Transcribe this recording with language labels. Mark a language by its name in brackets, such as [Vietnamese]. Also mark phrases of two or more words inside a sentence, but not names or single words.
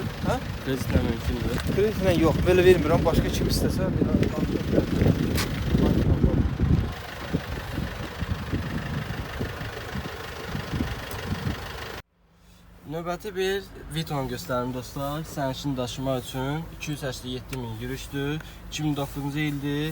[Azerbaijani] Ha? Kredilə mümkündür. [Turkish] Krediyle yok. Böyle vermiyorum. Başka kim istese [Azerbaijani] Növbəti bir Viton göstərim dostlar. Sərnişin daşımaq üçün 287.000 yürüşdür. 2009-cu ildir.